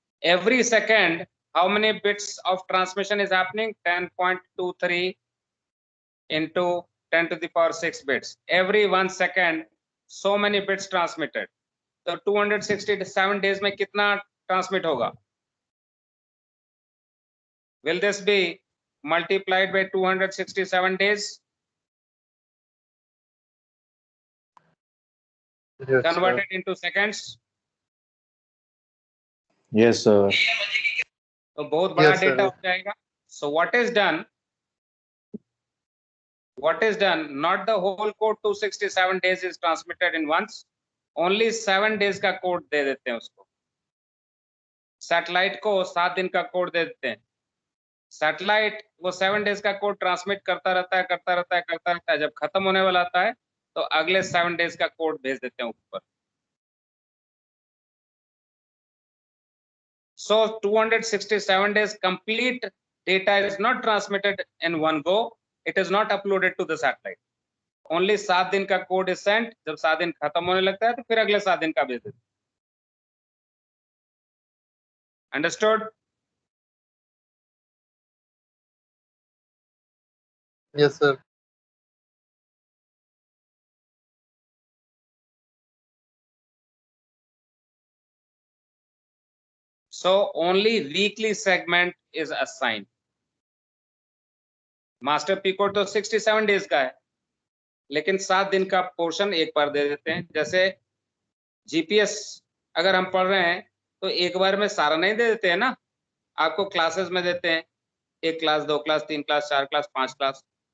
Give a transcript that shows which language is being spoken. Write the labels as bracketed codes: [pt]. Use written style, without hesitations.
[en] Every second, how many bits of transmission is happening? 10.23 into 10 to the power 6 bits. Every 1 second, so many bits transmitted. [hi] तो 267 days में कितना transmit होगा? [en] Will this be multiplied by 267 days? Yes Converted into seconds? Yes, sir. [hi] तो बहुत बड़ा [en] Yes, sir. Data [hi] हो जाएगा. [en] So what is done? What is done? Not the whole code 267 days is transmitted in once. Only 7 days [hi] का code दे देते हैं उसको. Satellite को 7 दिन का कोड दे देते हैं. सैटेलाइट वो 7 डेज का कोड ट्रांसमिट करता रहता है. जब खत्म होने वाला आता है तो अगले 7 डेज का कोड भेज देते हैं ऊपर. [en] So 267 days complete data is not transmitted in one go. It is not uploaded to the satellite. [hi] Only 7 दिन का कोड [en] is sent. [hi] जब 7 दिन खत्म होने लगता है तो फिर अगले 7 दिन का भेज देते हैं. [en] Understood? Yes sir So only weekly segment is assigned. [hi] Master P code तो 67 डेज का है, लेकिन 7 दिन का पोर्शन एक बार दे देते हैं. जैसे जीपीएस अगर हम पढ़ रहे हैं तो एक बार में सारा नहीं दे देते हैं ना. आपको क्लासेस में देते हैं, 1 class 2 class 3 class 4 class 5 class.